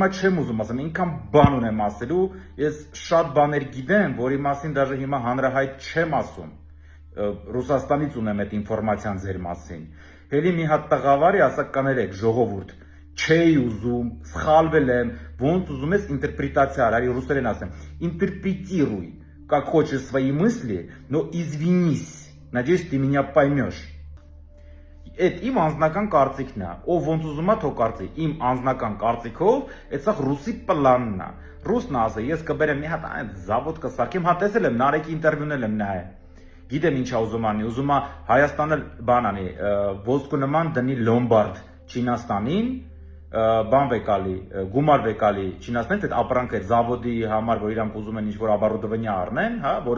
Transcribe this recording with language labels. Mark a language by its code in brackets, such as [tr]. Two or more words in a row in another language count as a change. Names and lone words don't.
[hy] չեմ ուզում ասեմ, ինքան բան ունեմ ասելու, ես շատ բաներ գիտեմ, որի մասին դաժե հիմա հանրահայտ չեմ ասում։ Ռուսաստանից ունեմ այդ ինֆորմացիան ձեր մասին։ Հելի մի հատ տղավարի ասա կներեք, ժողովուրդ, չէի ուզում, սխալվել եմ, ոնց ուզում ես ինտերպրետացիա արի ռուսերեն ասեմ, [ru] интерпретируй, как хочешь свои мысли, но извинись, надеюсь, ты меня поймешь։ [hy] Այդ իմ անձնական կարծիքն է, ով ոնց ուզում է թող կարծի, իմ անձնական կարծիքով, այդ սա ռուսի պլանն է։ Ռուսն ասա, ես կբերեմ մի հատ այդ զավոդ կսարքեմ, հա տեսել եմ, Նարեկի ինտերվյուն եմ նայել։ Գիտեմ ինչա ուզում անի, ուզում է Հայաստանը բան անի, ոսկու նման դնի լոմբարդ Չինաստանին, բան վեկալի, գումար վեկալի Չինաստանից այդ ապրանքը զավոդի համար, որ իրանք ուզում են ինչ-որ оборудование առնեն, հա, որը